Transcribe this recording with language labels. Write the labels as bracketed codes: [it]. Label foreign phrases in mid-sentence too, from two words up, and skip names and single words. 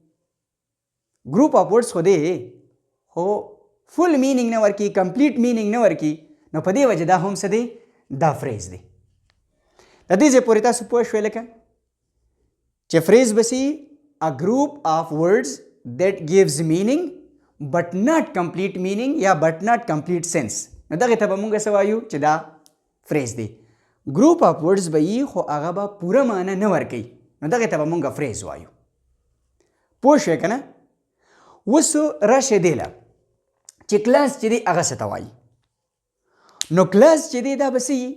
[en] group of words [ps] خو دی خو [en] full meaning [ps] نه ورکي، [en] complete meaning [ps] نه ورکي، نو په دې وجه دا هم څه دی؟ دا فریز دی. د دې ځای پورې تاسو پوه شوئ لکه چې فریز به سي [en] a group of words that gives meaning but not complete meaning [ps] یا [en] but not complete sense. [ps] نو دغه ته به موږ څه وایو چې دا فریز دی. [en] group of words [ps] به وي خو هغه به پوره معنی نه ورکوي، نو دغه ته به موږ فریز وایو. پوه شوئ که نه؟ اوس راشئ دې له چې کلاس چې دی هغه څه ته وایي. نو کلاس چې دی دا به څه وي؟